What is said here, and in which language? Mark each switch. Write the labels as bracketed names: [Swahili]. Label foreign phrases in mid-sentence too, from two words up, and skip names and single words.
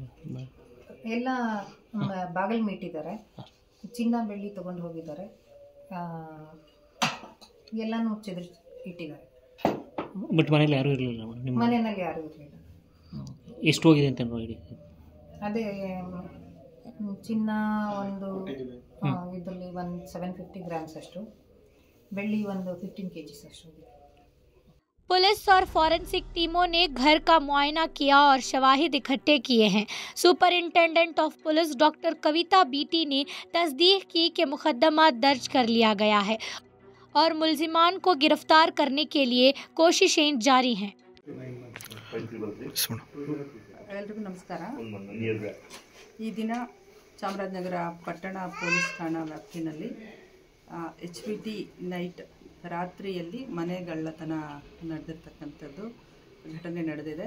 [Kannada] ಎಲ್ಲ ಬಾಗಿಲು ಮೀಟಿದ್ದಾರೆ, ಚಿನ್ನ ಬೆಳ್ಳಿ ತೊಗೊಂಡು ಹೋಗಿದ್ದಾರೆ, ಎಲ್ಲನೂ ಚೆದರಿ ಇಟ್ಟಿದ್ದಾರೆ. ಬಟ್ ಮನೇಲಿ ಯಾರೂ ಇರಲಿಲ್ಲ ಮೇಡಮ್? ಮನೆಯಲ್ಲಿ ಯಾರೂ ಇರಲಿಲ್ಲ. ಎಷ್ಟು ಹೋಗಿದೆ ಅಂತ ನೋಡಿ? ಅದೇ ಚಿನ್ನ ಒಂದು ಇದರಲ್ಲಿ ಒಂದು 750 ಗ್ರಾಮ್ಸ್ ಅಷ್ಟು, ಬೆಳ್ಳಿ ಒಂದು 15 kgs ಅಷ್ಟು. [Urdu] پولیس اور فارنسک ٹیموں نے گھر کا معائنہ کیا اور شواہد اکٹھے کیے ہیں. [English] superintendent of police [Urdu] ڈاکٹر کویتا بی ٹی نے تصدیق کی کہ مقدمہ درج کر لیا گیا ہے اور ملزمان کو گرفتار کرنے کے لیے کوششیں جاری ہیں. [Kannada] ಎಲ್ರಿಗೂ ನಮಸ್ಕಾರ. ಈ ದಿನ ಚಾಮರಾಜನಗರ ಪಟ್ಟಣ ಪೊಲೀಸ್ ಠಾಣಾ ವ್ಯಾಪ್ತಿನಲ್ಲಿ HPT ನೈಟ್ ರಾತ್ರಿಯಲ್ಲಿ ಮನೆಗಳ್ಳತನ ನಡೆದಿರ್ತಕ್ಕಂಥದ್ದು ಘಟನೆ ನಡೆದಿದೆ.